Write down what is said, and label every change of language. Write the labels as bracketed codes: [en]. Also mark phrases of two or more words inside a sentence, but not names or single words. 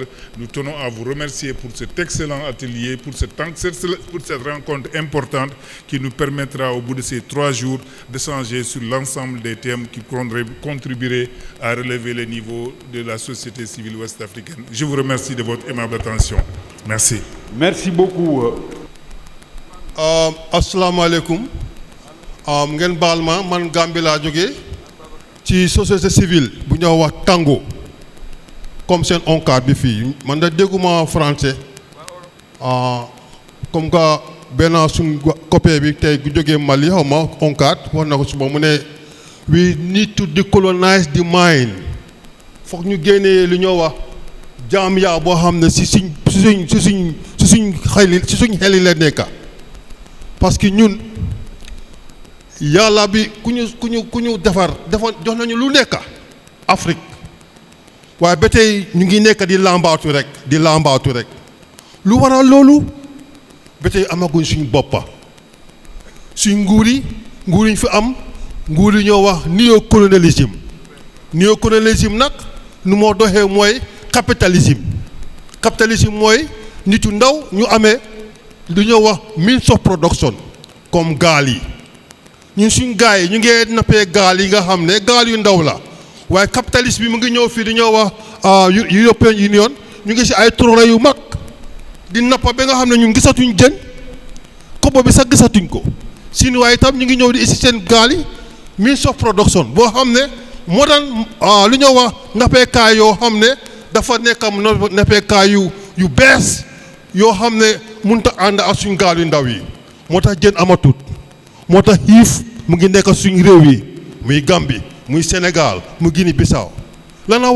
[fr] Nous tenons à vous remercier pour cet excellent atelier, pour cette rencontre importante qui nous permettra au bout de ces 3 jours d'échanger sur l'ensemble des thèmes qui contribueraient à relever le niveau de la société civile ouest-africaine. Je vous remercie de votre aimable attention. Merci. Merci beaucoup. [ar] السلام عليكم. [wo] Ngeen baal ma man Gambie laa jógee ci [fr] société civile [wo] bu ñoo wax Tango comme seen ONCAD bi fii man da dégguma [fr] français comme que [wo] benn suñ copain bi tey gu jógee Mali xaw ma ONCAD wax na ko suba mu ne [en] we need to decolonize the mind [wo] foog ñu génnee li ñoo wax jaam yaa boo xam ne si suñ xel yi la nekka [fr] parce que [wo] ñun yàlla bi ku ñu defar jox nañu lu nekk Afrique waaye ba tey ñu ngi nekk di làmbaatu rek lu waral loolu ba tey amaguñ suñu boppa suñ nguur yi fi am nguur yi ñoo wax néocolonialisme nag nu moo doxee mooy capitalisme mooy nit yu ndaw ñu amee lu ñoo wax [en] means of production [wo] comme gaal yi ñun suñ gaay yi ñu ngi nappee gaal yi nga xam ne gaal yu ndaw la waaye capitalisme bi mu ngi ñëw fii di ñoo wax European Union ñu ngi si ay trawler yu mag di nappa ba nga xam ne ñun gisatuñ jën kobo bi sax gisatuñ ko Chinois itam ñu ngi ñëw di isi seen gaal yi [en] means of production [wo] boo xam ne modern lu ñoo wax nappeekaay yoo xam ne dafa nekk nappeekaay yu bees yoo xam ne mënut a ànd ak suñ gaal yu ndaw yi moo tax jën amatut moo tax xiif mu ngi nekk suñ réew yi muy Gambie muy Sénégal mu Guinée Bissau lan la